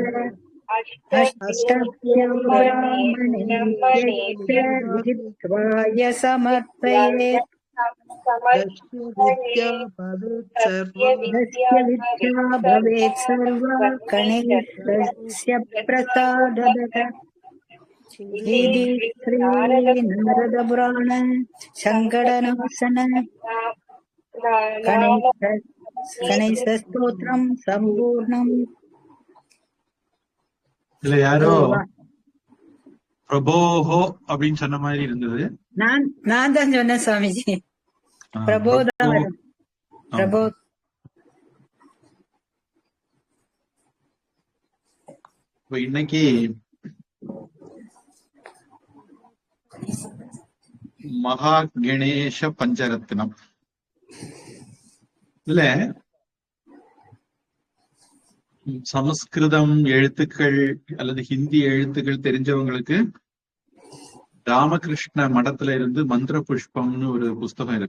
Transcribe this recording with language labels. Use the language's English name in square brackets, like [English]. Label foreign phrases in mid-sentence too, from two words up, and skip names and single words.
[Sanskrit] अष्टभ्यब्राह्मणेभ्यः समर्पयेत् विद्या भवेत् सर्वा गणेशस्य प्रसादतः इति श्रीनारदपुराण सङ्कटनाशन गणेशस्तोत्रम् सम्पूर्णम्. [Tamil] இல்ல யாரோ பிரபோஹோ அப்படின்னு சொன்ன மாதிரி இருந்தது. நான் தான் சொன்னேன் சுவாமிஜி. பிரபோதான் பிரபோ. இன்னைக்கு மகா கணேச பஞ்சரத்னம் இல்ல சமஸ்கிருதம் எழுத்துக்கள் அல்லது ஹிந்தி எழுத்துக்கள் தெரிஞ்சவங்களுக்கு ராமகிருஷ்ண மடத்துல இருந்து மந்திர புஷ்பம்னு ஒரு புஸ்தகம் இருக்கு.